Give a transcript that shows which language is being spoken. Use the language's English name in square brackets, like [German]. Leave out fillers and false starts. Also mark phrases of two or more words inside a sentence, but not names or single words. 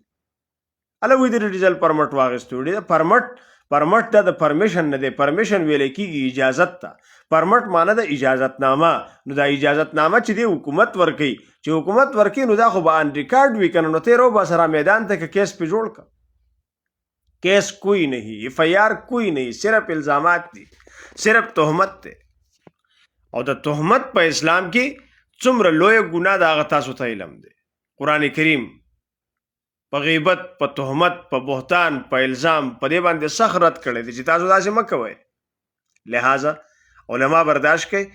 [Pashto] هله وایي د ډیزل پرمټ واخیستو. پرمټ دا د پرمیشن نه دی، پرمیشن ویلی کېږي اجازت ته. پرمټ معنی د اجازتنامه. نو دا اجازتنامه چې دی حکومت ورکوي، چې حکومت ورکوي نو دا خو به [English] on record [Pashto] وي که نه، نو ته یې روباسه را میدان ته که کیس پې جوړ که. [Urdu] کیس کوئی نہیں، ایف آئی آر کوئی نہیں، [Pashto] صرف الزامات دي، صرف تهمت دی. او د تهمت په اسلام کې څومره لویه ګناه ده هغه تاسو ته علم دی. قرآن کریم په غیبت، په تهمت، په بهتان، په الزام په دې باندې سخت رد کړی دی چې تاسو داسې مه کوئ. لہذا علما برداشت کوي.